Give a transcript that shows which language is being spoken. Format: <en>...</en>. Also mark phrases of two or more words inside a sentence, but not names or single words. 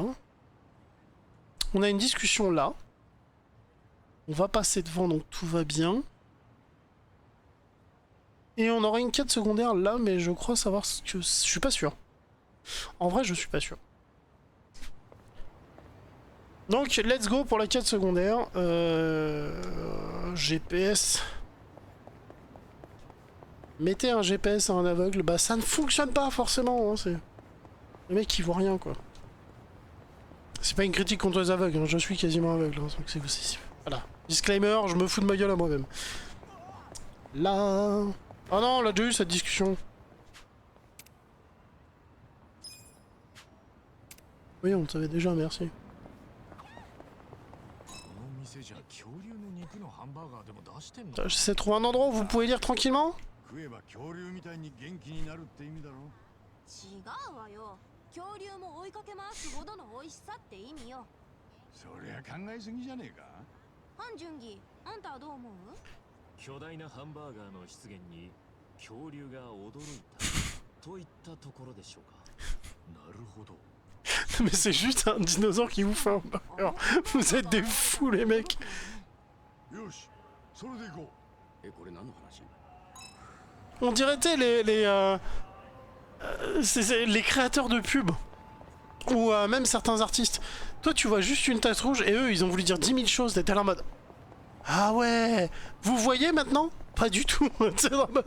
<fr>On a une discussion là. On va passer devant, donc tout va bien. Et on aura une quête secondaire là, mais je crois savoir ce que... Je suis pas sûr. En vrai, je suis pas sûr. Donc,</fr> <en>let's go</en> <fr>pour la quête secondaire. GPS... Mettez un GPS à un aveugle, bah ça ne fonctionne pas forcément, hein, c'est... Le mec il voit rien quoi. C'est pas une critique contre les aveugles, hein, je suis quasiment aveugle, hein, donc voilà. Disclaimer, je me fous de ma gueule à moi-même. Là... Oh non, on a déjà eu cette discussion. Oui, on le savait déjà, merci. J'essaie de trouver un endroit où vous pouvez lire tranquillement.</fr> <ja>違うわよ。恐竜も追いかけ回すほどの美味しさって意味よ。そりゃ考えすぎじゃねえか。ハンジュンギ、あんたはどう思う？巨大なハンバーガーの出現に恐竜が驚いたといったところでしょうか。なるほど。</ja> <fr>Mais c'est juste un dinosaure qui vous fait un burger. Vous êtes des fous les mecs.</fr> <ja>よし、それで行こう。これ何の話？</ja> <fr>On dirait les créateurs de pubs. Ou même certains artistes. Toi tu vois juste une tasse rouge et eux ils ont voulu dire 10 000 choses. T'es là en mode... Ah ouais. Vous voyez maintenant? Pas du tout. C'est en mode...</fr>